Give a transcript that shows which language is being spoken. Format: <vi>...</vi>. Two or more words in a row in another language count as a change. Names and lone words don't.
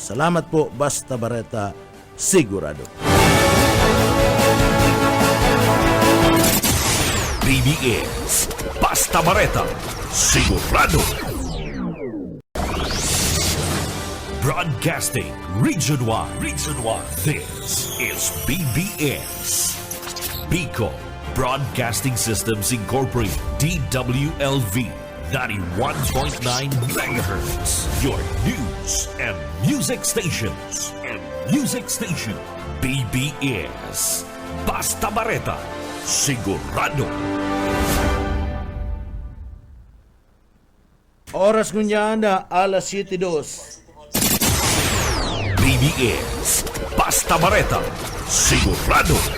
<bik>Salamat po, basta bareta sigurado. BBS Basta Bareta Sigurado.</bik> <en>Broadcasting Region 1. This is BBS Bicol Broadcasting Systems Incorporated, DWLV 91.9 MHz. Your news and music stations.</en> <bik>BBS Basta Bareta Sigurado. Oras ngunyan na alas 7:02. BBS Basta Bareta Sigurado.</bik>